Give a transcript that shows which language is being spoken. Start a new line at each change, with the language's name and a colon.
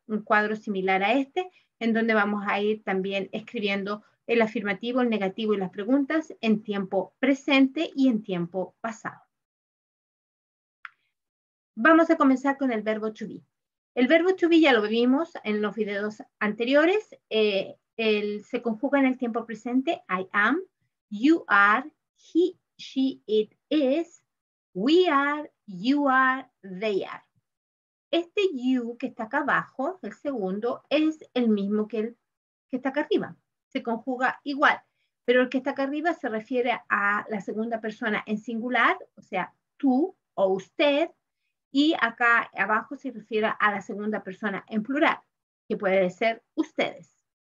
Spanish: Un cuadro similar a este, en donde vamos a ir también escribiendo el afirmativo, el negativo y las preguntas en tiempo presente y en tiempo pasado. Vamos a comenzar con el verbo to be. El verbo to be ya lo vimos en los videos anteriores. Se conjuga en el tiempo presente.
English: I am, you are, he, she, it is, we are, you are, they are.
Spanish: Este you que está acá abajo, el segundo, es el mismo que el que está acá arriba. Se conjuga igual, pero el que está acá arriba se refiere a la segunda persona en singular, o sea, tú o usted, y acá abajo se refiere a la segunda persona en plural, que puede ser ustedes.